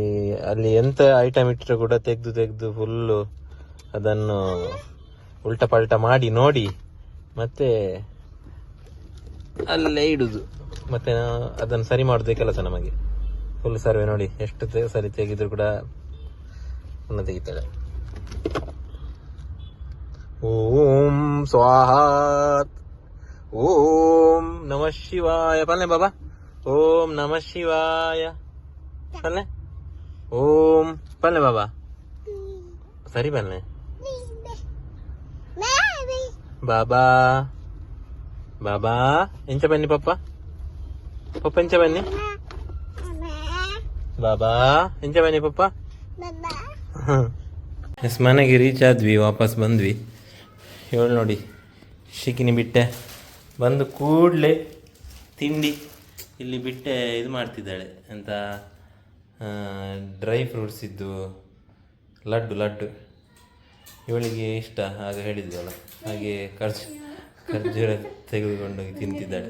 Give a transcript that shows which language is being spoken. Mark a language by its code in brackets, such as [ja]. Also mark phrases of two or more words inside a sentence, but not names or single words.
[kn] ಅಲ್ಲಿ ಎಂತ ಐಟಮ್ ಇಟ್ಟರು ಕೂಡ ತೆಗೆದು ಫುಲ್ಲು ಅದನ್ನು ಉಲ್ಟಾ ಪಲ್ಟಾ ಮಾಡಿ ನೋಡಿ ಮತ್ತೆ ಅಲ್ಲೇ ಇಡುದು, ಮತ್ತೆ ಅದನ್ನು ಸರಿ ಮಾಡುದೇ ಕೆಲಸ ನಮಗೆ. ಫುಲ್ ಸರ್ವೆ ನೋಡಿ, ಎಷ್ಟು ಸರಿ ತೆಗೆದ್ರು ಕೂಡ ಪುನಃ ತೆಗಿತಾಳೆ. [sa] ಓಂ ಸ್ವಾಹಾತ್, ಓಂ ನಮಃ ಶಿವಾಯ. [tcy] ಪಲ್ಲೆ ಬಾಬಾ, [sa] ಓಂ ನಮಃ ಶಿವಾಯ. [tcy] ಪಲ್ಲೆ ಓಂ ಪಲ್ಲೆ ಬಾಬಾ, ಸರಿ ಪಲ್ಲೆ ಬಾಬಾ. ಬಾಬಾ ಎಂಚ ಬನ್ನಿ ಪಪ್ಪ, ಪಪ್ಪ ಎಂಚ ಬನ್ನಿ ಬಾಬಾ, ಎಂಚ ಬನ್ನಿ ಪಪ್ಪ. [kn] ಎಸ್, ಮನೆಗೆ ರೀಚ್ ಆದ್ವಿ, ವಾಪಸ್ ಬಂದ್ವಿ. ಹೇಳಿ ನೋಡಿ, ಶಿಕಿನಿ ಬಿಟ್ಟೆ ಬಂದು ಕೂಡಲೇ ತಿಂಡಿ ಇಲ್ಲಿ ಬಿಟ್ಟೆ ಇದು ಮಾಡ್ತಿದ್ದಾಳೆ ಅಂತ, [en] dry fruits [kn] ಇದ್ದು ಲಡ್ಡು ಇವಳಿಗೆ ಇಷ್ಟ, ಆಗ ಹೇಳಿದ್ವಲ್ಲ ಹಾಗೆ ಖರ್ಜೂರ ತೆಗೆದುಕೊಂಡೋಗಿ ತಿಂತಿದ್ದಾಳೆ.